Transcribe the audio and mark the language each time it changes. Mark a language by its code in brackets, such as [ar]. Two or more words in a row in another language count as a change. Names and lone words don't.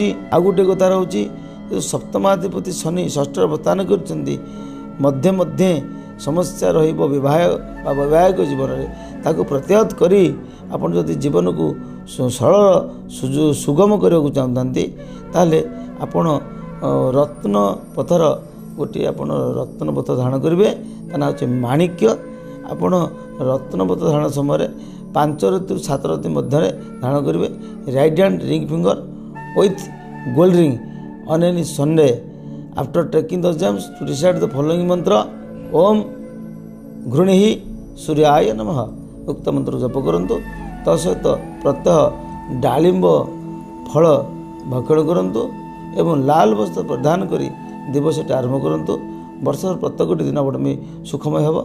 [or] ଆଉ ଗୋଟିଏ କଥା ରହୁଛି, ସପ୍ତମାଧିପତି ଶନି ଷଷ୍ଠରେ ଅବସ୍ଥାନ କରିଛନ୍ତି, ମଧ୍ୟେ ମଧ୍ୟେ ସମସ୍ୟା ରହିବ ବିବାହ ବା ବୈବାହିକ ଜୀବନରେ, ତାକୁ ପ୍ରତିହତ କରି ଆପଣ ଯଦି ଜୀବନକୁ ସରଳ ସୁଗମ କରିବାକୁ ଚାହୁଁଥାନ୍ତି ତାହେଲେ ଆପଣ ରତ୍ନ ପଥର ଗୋଟିଏ ଆପଣ ରତ୍ନ ପଥ ଧାରଣ କରିବେ, ତା ନାଁ ହେଉଛି ମାଣିକ୍ୟ। ଆପଣ ରତ୍ନ ପଥ ଧାରଣ ସମୟରେ 5 ରାତି 7 ରାତି ମଧ୍ୟରେ ଧାରଣ କରିବେ। [en] right hand ring finger with gold ring on any Sunday after taking the gems to recite the following mantra [sa] Om ଘୃଣିହି ସୂର୍ୟାୟ ନମଃ [or] ଉକ୍ତ ମନ୍ତ୍ର ଜପ କରନ୍ତୁ। ତା ସହିତ ପ୍ରତ୍ୟହ ଡାଳିମ୍ବ ଫଳ ଭକ୍ଷଣ କରନ୍ତୁ ଏବଂ ଲାଲ ବସ୍ତ୍ର ପରିଧାନ କରି ଦିବସଟି ଆରମ୍ଭ କରନ୍ତୁ। ବର୍ଷର ପ୍ରତ୍ୟେକଟି ଦିନ ଆପଣଙ୍କ ସୁଖମୟ ହେବ।